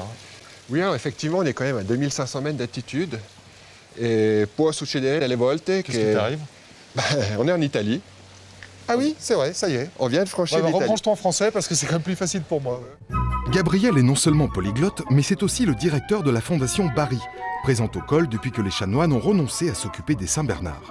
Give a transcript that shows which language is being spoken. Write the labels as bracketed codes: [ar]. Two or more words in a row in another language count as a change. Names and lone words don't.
[fr] Oui, effectivement on est quand même à 2500 mètres d'altitude et [it] può succedere delle volte [fr] Qu'est-ce qui t'arrive? On est en Italie, Ah oui, c'est vrai, ça y est. on vient de franchir l'Italie. Rebranche-toi en français parce que c'est quand même plus facile pour moi. Gabriel est non seulement polyglotte, mais c'est aussi le directeur de la fondation Barry, présente au col depuis que les chanoines ont renoncé à s'occuper des Saint-Bernard.